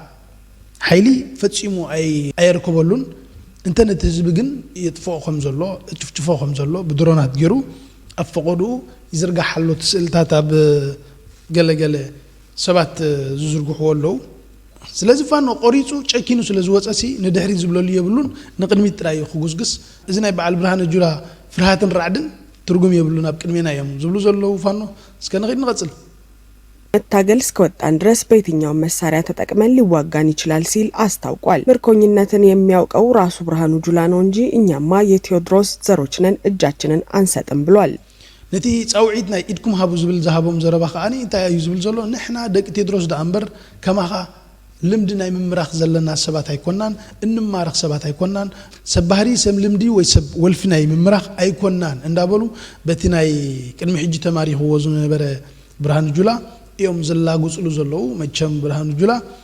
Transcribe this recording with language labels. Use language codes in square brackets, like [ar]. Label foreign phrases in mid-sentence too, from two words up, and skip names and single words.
[ti] ሓይሊ ፈፂሙ ኣይርከበሉን። እንተ ነቲ ህዝቢ ግን የጥፍኦ ከም ዘሎ ጭፍጭፎ ከም ዘሎ ብድሮናት ገይሩ ኣፈቆዱ ይዝርጋሓሎ ትስእልታት ኣብ ገለገለ ሰባት ዝዝርግሕዎ ኣለዉ። ስለዚ ፋኖ ቆሪፁ ጨኪኑ ስለዝወፀሲ ንድሕሪ ዝብለሉ የብሉን ንቅድሚት ጥራይ ክጉስግስ እዚ ናይ በዓል ብርሃነ ጁላ ፍርሃትን ራዕድን ትርጉም የብሉን ኣብ ቅድሜና እዮም ዝብሉ ዘለዉ ፋኖ እስከ ንኸይድ ንቐፅል [am] መታገል እስከወጣን ድረስ በየትኛው መሳሪያ ተጠቅመን ሊዋጋን ይችላል ሲል አስታውቋል። ምርኮኝነትን የሚያውቀው ራሱ ብርሃኑ ጁላ ነው እንጂ እኛማ የቴዎድሮስ ዘሮች ነን እጃችንን አንሰጥም ብሏል። [ti] ነቲ ጻውዒት ናይ ኢድኩም ሃቡ ዝብል ዝሃቦም ዘረባ ከኣኒ እንታይ እዩ ዝብል ዘሎ ንሕና ደቂ ቴዎድሮስ ዳእምበር ከማኻ ልምዲ ናይ ምምራኽ ዘለና ሰባት ኣይኮናን እንማረኽ ሰባት ኣይኮናን ሰባህሪ ሰብ ልምዲ ወይ ሰብ ወልፊ ናይ ምምራኽ ኣይኮናን እንዳበሉ በቲ ናይ ቅድሚ ሕጂ ተማሪኽዎ ዝነበረ ብርሃኑ ጁላ እዮም ዘላጉፅሉ ዘለዉ። መቸም ብርሃኑ ጁላ